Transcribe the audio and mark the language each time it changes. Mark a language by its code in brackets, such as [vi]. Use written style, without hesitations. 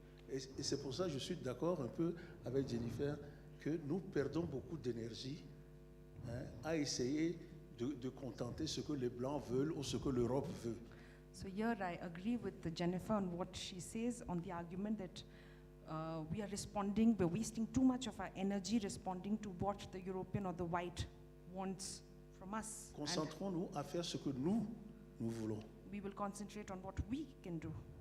[fr] Et c'est pour ça que je suis d'accord un peu avec Jennifer que nous perdons beaucoup d'énergie, hein, à essayer de contenter ce que les Blancs veulent ou ce que l'Europe veut. [en] So here I agree with Jennifer on what she says on the argument that we are responding, we're wasting too much of our energy responding to what the European or the white wants from us. And [fr] Concentrons-nous à faire ce que nous voulons. [en] we will concentrate on what we can do.